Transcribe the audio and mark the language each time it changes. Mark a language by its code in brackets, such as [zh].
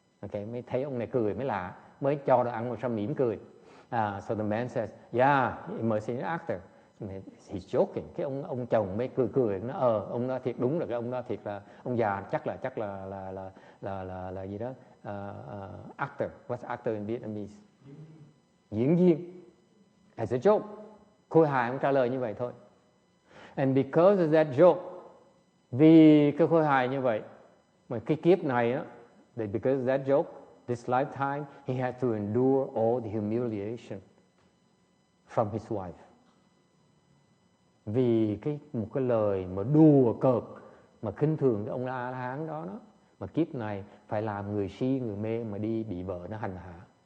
[vi] Okay, mới thấy ông này cười mới lạ, mới cho đồ ăn mà sao mỉm cười. [en] So the man says, yeah, he must be an actor. He's joking. [vi] Cái ông chồng mới cười nó ông đó thiệt, đúng là cái ông đó thiệt là ông già, chắc là gì đó, actor. [en] What's actor in Vietnamese? [vi] Diễn viên. [en] As a joke. [vi] Khôi hài ông trả lời như vậy thôi. [en] And because of that joke, [vi] vì cái khôi hài như vậy, mà cái kiếp này á, [en] because of that joke, this lifetime, he had to endure all the humiliation from his wife. [vi] Vì một cái lời mà đùa cợt mà khinh thường cái ông A-la-hán đó, mà kiếp này phải làm người si người mê mà đi bị vợ nó hành hạ.